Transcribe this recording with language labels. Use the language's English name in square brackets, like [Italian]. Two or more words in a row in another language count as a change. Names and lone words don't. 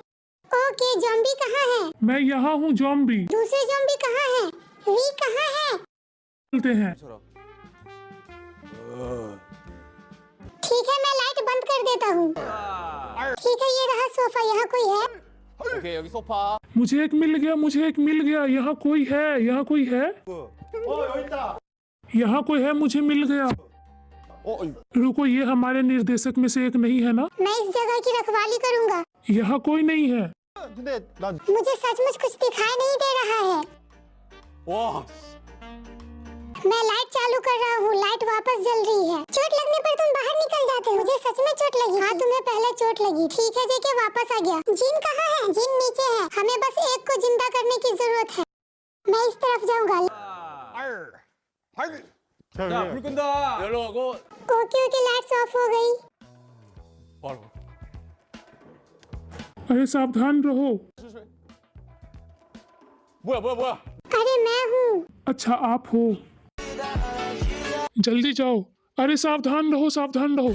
[Hindi] ओके, ज़ॉम्बी कहाँ है? मैं यहाँ हूँ ज़ॉम्बी। दूसरे ज़ॉम्बी कहाँ है? वी कहाँ है? चलते हैं। ठीक है, मैं लाइट बंद कर देता हूँ। ठीक है, ये रहा सोफा। यहाँ कोई है? [Korean] 오케이, 여기 소파. [Hindi] मुझे एक मिल गया, मुझे एक मिल गया। यहाँ कोई है, यहाँ कोई है, यहाँ कोई है, मुझे मिल गया। रुको, ये हमारे निर्देशक में से एक नहीं है ना? मैं इस जगह की रखवाली करूँगा। यहाँ कोई नहीं है। [Korean] 근데 난 [Hindi] मुझे सचमुच कुछ दिखाई नहीं दे रहा है। [Korean] 와, [Hindi] मैं लाइट चालू कर रहा हूँ। लाइट वापस जल रही है। चोट लगने पर तुम बाहर निकल जाते हो। मुझे सच में चोट लगी। हाँ, तुम्हें पहले चोट लगी। ठीक है, जेके वापस आ गया। जिन कहाँ है? जिन नीचे है। हमें बस एक को जिंदा करने की जरूरत है। मैं इस तरफ जाऊँगा। [Korean] 야, 불 끈다. 열로 가고 [Hindi] ओके ओके, [English] lights off [Hindi] हो गई। [Korean] 바로. [Hindi] अरे सावधान रहो। [Korean] 뭐야? [Hindi] अरे मैं हूँ। अच्छा, आप हो। जल्दी जाओ। अरे सावधान रहो, सावधान रहो।